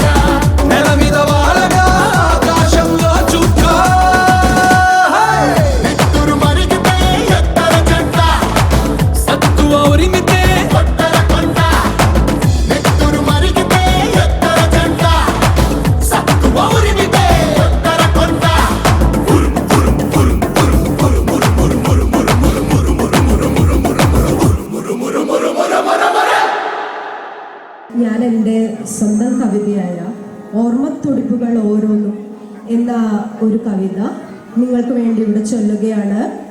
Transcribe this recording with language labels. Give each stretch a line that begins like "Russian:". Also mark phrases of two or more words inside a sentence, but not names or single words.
Telugu: నెల మీద వాలగా ఆకాశంలో చుక్క. నెత్తురు మరిగితే ఎత్తర జెండా, సత్తువ ఉరిమితే కొట్టర కొండ. నెత్తురు మరిగితే ఎత్తర జెండా, సత్తువ ఉరిమితే కొట్టర కొండ.
Malayalam: ഞാൻ എൻ്റെ സ്വന്തം കവിതയായ ഓർമ്മത്തുടിപ്പുകൾ ഓരോന്നും എന്ന ഒരു കവിത നിങ്ങൾക്ക് വേണ്ടി ഇവിടെ ചൊല്ലുകയാണ്.